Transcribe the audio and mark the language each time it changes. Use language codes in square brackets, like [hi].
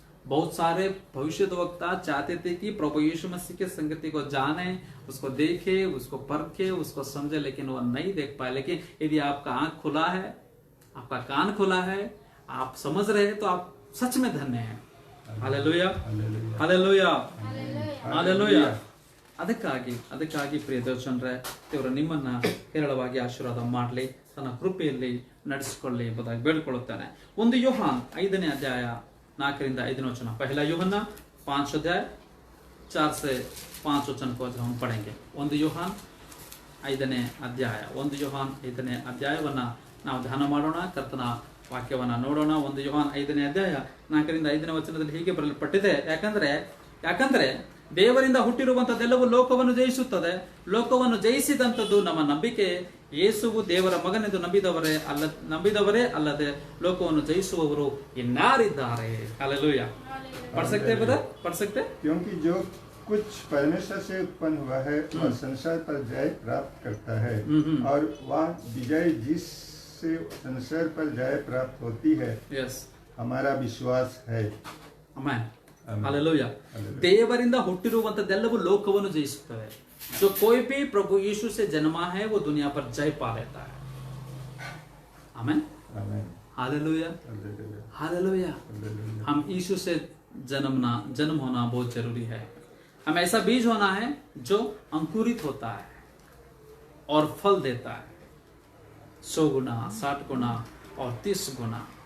[hi] बहुत सारे भविष्यद्वक्ता चाहते थे कि प्रभु यीशु मसीह के संगति को जाने, उसको देखे, उसको परखे, उसको समझे, लेकिन वो नहीं देख पाए. लेकिन यदि आपका आंख खुला है, आपका कान खुला है, आप समझ रहे हैं, तो आप सच में धन्य हैं. Hallelujah, hallelujah, hallelujah. [kn] ಅದಕ್ಕಾಗಿ ಪ್ರಿಯ ದೇವಜನರೇ, ದೇವರು ನಿಮ್ಮನ್ನ ಹೇರಳವಾಗಿ ಆಶೀರ್ವಾದ ಮಾಡಲಿ, ತನ್ನ ಕೃಪೆಯಲ್ಲಿ ನಡೆಸಿಕೊಳ್ಳಿ ಎಂಬುದಾಗಿ ಬೇಡಿಕೊಳ್ಳುತ್ತಾನೆ. 1 ಯೋಹಾನ್ 5ನೇ ಅಧ್ಯಾಯ 4ರಿಂದ 5ನೇ ವಚನ. [hi] पहला यूहन्ना 5 अध्याय 4 से 5 वचन को हम पढ़ेंगे. [kn] 1 ಯೋಹಾನ್ 5ನೇ ಅಧ್ಯಾಯ, 1 ಯೋಹಾನ್ 5ನೇ ಅಧ್ಯಾಯವನ್ನ ನಾವು ಧ್ಯಾನ ಮಾಡೋಣ, ಕರ್ತನ ವಾಕ್ಯವನ್ನ ನೋಡೋಣ. 1 ಯೋಹಾನ್ 5ನೇ ಅಧ್ಯಾಯ 4ರಿಂದ 5ನೇ ವಚನದಲ್ಲಿ ಹೀಗೆ ಬರೆಯಲ್ಪಟ್ಟಿದೆ, ಯಾಕಂದ್ರೆ ದೇವರಿಂದ ಹುಟ್ಟಿರುವಂತದ್ದೆಲ್ಲವೂ ಲೋಕವನ್ನು ಜಯಿಸುತ್ತದೆ, ಲೋಕವನ್ನು ಜಯಿಸಿದಂಥದ್ದು ನಮ್ಮ ನಂಬಿಕೆ. ಯೇಸುವು ದೇವರ ಮಗನೆಂದು ನಂಬಿದವರೇ ಅಲ್ಲದೆ ಲೋಕವನ್ನು ಜಯಿಸುವವರು ಇನ್ನಾರಿದ್ದಾರೆ. ಹಾಲೆಲೂಯಾ. [hi] पढ़ सकते हैं ब्रदर, पढ़ सकते? क्योंकि जो कुछ परमेश्वर से उत्पन्न हुआ है वह संसार पर जय प्राप्त करता है और वह विजय जिससे संसार पर जय प्राप्त होती है हमारा विश्वास है. ಆಮೆನ್. हालेलूया. [kn] ದೇವರಿಂದ ಹುಟ್ಟಿರುವಂತದ್ದೆಲ್ಲವೂ ಲೋಕವನ್ನು ಜಯಿಸುತ್ತವೆ. [hi] जो कोई भी प्रभु यीशु से जन्मा है वो दुनिया पर जय पा लेता है. आमेन. हालेलुया. हालेलुया. हम यीशु से जन्म होना बहुत जरूरी है. हम ऐसा बीज होना है जो अंकुरित होता है और फल देता है 100 गुना 60 गुना और 30 गुना.